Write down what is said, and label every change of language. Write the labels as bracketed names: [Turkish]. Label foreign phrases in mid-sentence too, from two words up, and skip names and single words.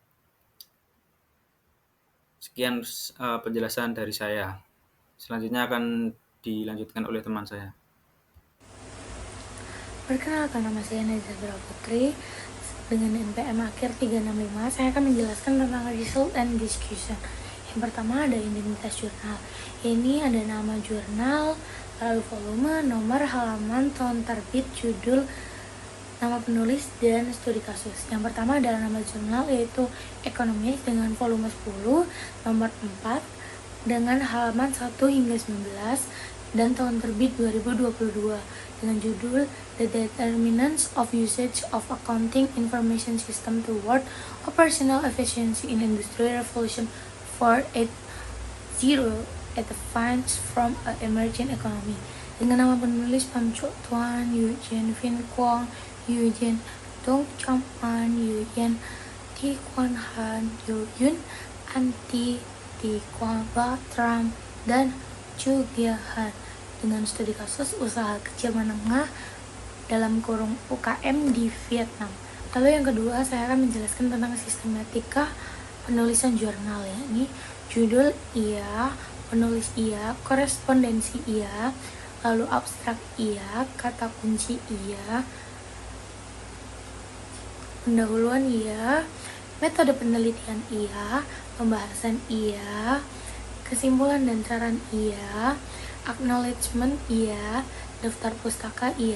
[Indonesian] Sekian penjelasan dari saya. Selanjutnya akan dilanjutkan oleh teman saya. Perkenalkan, nama saya Nazabra Putri dengan NPM akhir 365. Saya akan menjelaskan tentang [English] result and discussion. [Indonesian] Yang pertama ada identitas jurnal. Ini ada nama jurnal, lalu volume, nomor, halaman, tahun terbit, judul, nama penulis, dan studi kasus. Yang pertama adalah nama jurnal, yaitu Economist dengan volume 10, nomor 4, dengan halaman 1 hingga 19, dan tahun terbit 2022 dengan judul The Determinants of Usage of Accounting Information System Toward Operational Efficiency in Industrial Revolution 4.0 at the Finds from an Emerging Economy, dengan nama penulis Pham Cho Tuan, Eugene Vin Quang, Eugene Dong Chong An, Eugene Thi Quan Han, Yun Anti Thi Quang Ba Tram, dan Chu Gia Han, dengan studi kasus usaha kecil menengah dalam kurung UKM di Vietnam. Lalu yang kedua saya akan menjelaskan tentang sistematika penulisan jurnal, yakni judul iya, penulis iya, korespondensi iya, lalu abstrak iya, kata kunci iya, pendahuluan iya, metode penelitian iya, pembahasan iya, kesimpulan dan saran iya, acknowledgement iya, daftar pustaka iya.